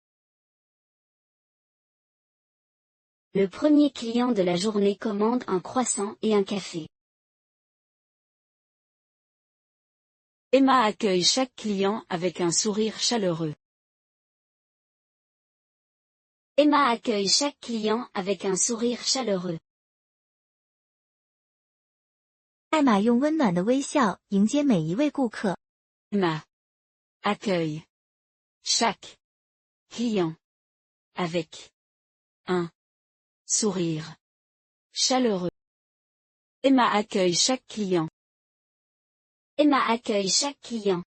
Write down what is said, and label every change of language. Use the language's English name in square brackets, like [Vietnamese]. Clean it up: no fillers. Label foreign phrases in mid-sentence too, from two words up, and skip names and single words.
[French] Le premier client de la journée commande un croissant et un café. Emma accueille chaque client avec un sourire chaleureux. Emma accueille chaque client avec un sourire chaleureux. [Chinese] 艾玛用温暖的微笑迎接每一位顾客。 [French] Emma accueille chaque client avec un sourire chaleureux. Emma accueille chaque client. Emma accueille chaque client.